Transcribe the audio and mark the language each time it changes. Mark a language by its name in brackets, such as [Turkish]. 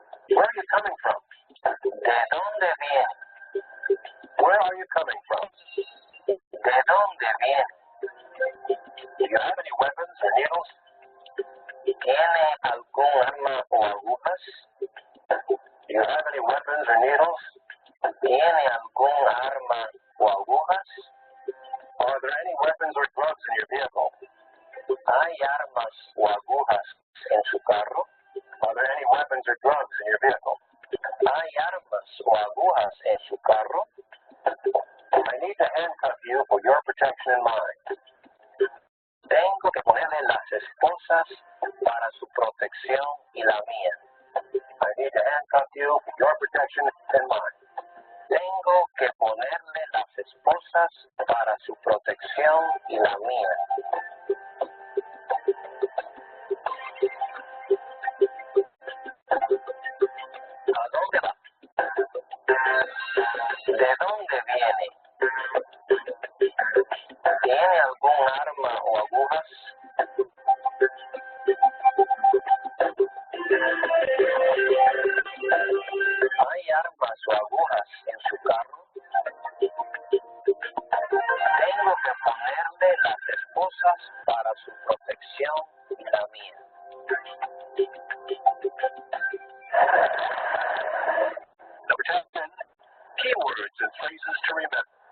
[English] Where are you coming from? [Spanish] ¿De dónde viene? [English] Where are you coming from? [Spanish] ¿De dónde viene? [English] Do you have any weapons or needles? [Spanish] ¿Tiene algún arma o agujas? [English] Do you have any weapons or needles? [Spanish] ¿Tiene algún arma o agujas? [English] Are there any weapons or drugs in your vehicle? [Spanish] ¿Hay armas o agujas en su carro? [English] Are there any weapons or drugs in your vehicle? [Spanish] ¿Hay armas o agujas en su carro? [English] I need to handcuff you for your protection and mine. [Spanish] Tengo que ponerle las esposas para su protección y la mía. [English] I need to handcuff you for your protection and mine. [Spanish] Tengo que ponerle las esposas para su protección y la mía. ¿A dónde va? ¿De dónde viene? ¿Tiene algún arma o agujas? ¿Hay armas o agujas en su carro? Tengo que ponerle las esposas para su protección y la mía. [English] Number 10, keywords and phrases to remember.